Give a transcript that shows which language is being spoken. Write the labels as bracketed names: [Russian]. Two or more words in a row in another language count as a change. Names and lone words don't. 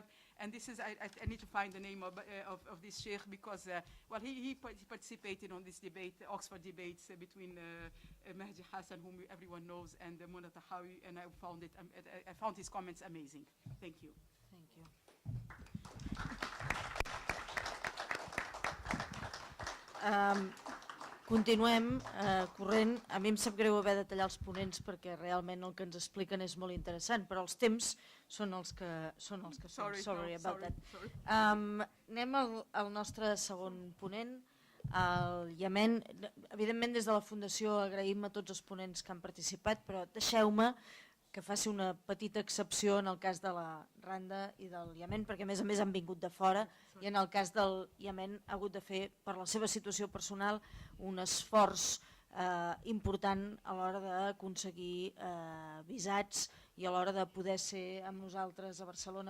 [English] And this is, I need to find the name of this sheikh, because he participated on this debate, Oxford debates between Mahdi Hassan, whom everyone knows, and Mona Tahawi, and I found his comments amazing. Thank you. Thank you. [Catalan] Continuem corrent. A mi em sap greu haver de tallar els ponents perquè realment el que ens expliquen és molt interessant, però els temps són els que són. [English] Sorry about that. [Catalan] Anem al nostre segon ponent, el Iemen. Evidentment, des de la Fundació agraïm a tots els ponents que han participat, però deixeu-me que faci una petita excepció en el cas de la Randa i del Iemen, perquè a més han vingut de fora, i en el cas del Iemen ha hagut de fer, per la seva situació personal, un esforç important a l'hora d'aconseguir visats i a l'hora de poder ser amb nosaltres a Barcelona.